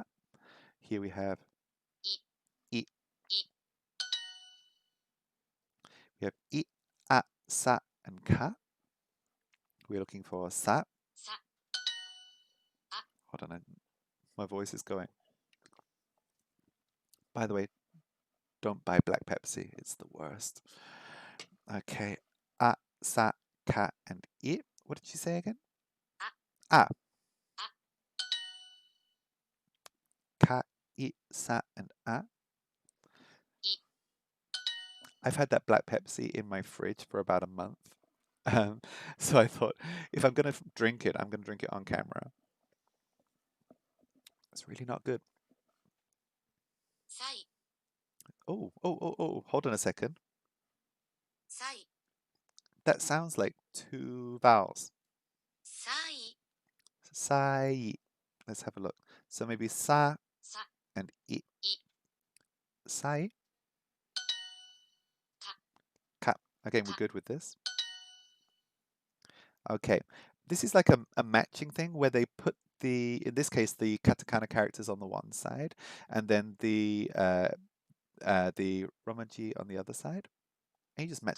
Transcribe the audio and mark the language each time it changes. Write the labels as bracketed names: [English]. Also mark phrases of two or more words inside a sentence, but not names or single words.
[English] Here we have I. We have I, a, sa, and ka. We're looking for sa. Hold on, my voice is going. By the way, don't buy black Pepsi. It's the worst. Okay, a, sa, ka, and I. What did you say again? A. Ka, I, sa, and a. I've had that black Pepsi in my fridge for about a month. Um, so I thought if I'm going to drink it, I'm going to drink it on camera. It's really not good. [Japanese] サイ [English] Oh, hold on a second. [Japanese] サイ [English] That sounds like two vowels. [Japanese] サイ Sai. [English] Let's have a look. So maybe sa [Japanese] さ [English] and i. [Japanese] い Sai, か ka. [English] Again, we're [Japanese] か [English] good with this. Okay. This is like a matching thing where they put in this case, the katakana characters on the one side, and then the romaji on the other side. And you just match